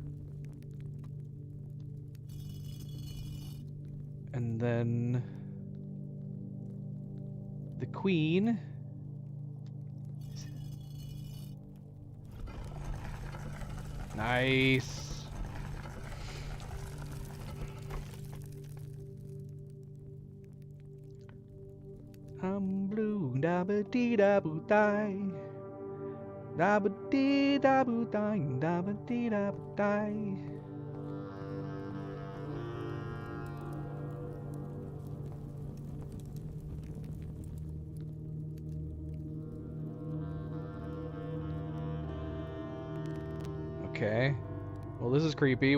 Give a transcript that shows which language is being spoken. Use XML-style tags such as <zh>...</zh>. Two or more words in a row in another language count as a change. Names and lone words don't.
<en>And then the queen. Nice. I'm blue, da ba dee da boo die. Da ba dee da boo die, da ba dee da boo die. Okay. Well, this is creepy.</en>